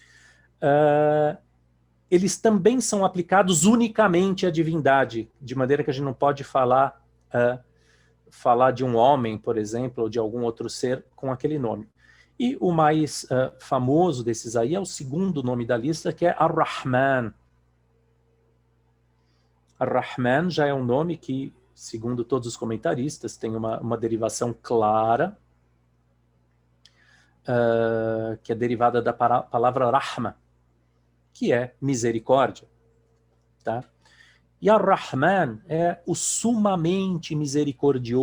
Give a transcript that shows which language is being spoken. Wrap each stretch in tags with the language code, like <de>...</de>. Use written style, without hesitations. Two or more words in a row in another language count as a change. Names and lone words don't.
<pt>Eles também são aplicados unicamente à divindade, de maneira que a gente não pode falar de um homem, por exemplo, ou de algum outro ser com aquele nome. E o mais famoso desses aí é o segundo nome da lista, que é Ar-Rahman. Ar-Rahman já é um nome que, segundo todos os comentaristas, tem uma derivação clara, que é derivada da palavra Rahma, que é misericórdia. Tá? E Ar-Rahman é o sumamente misericordioso.</pt>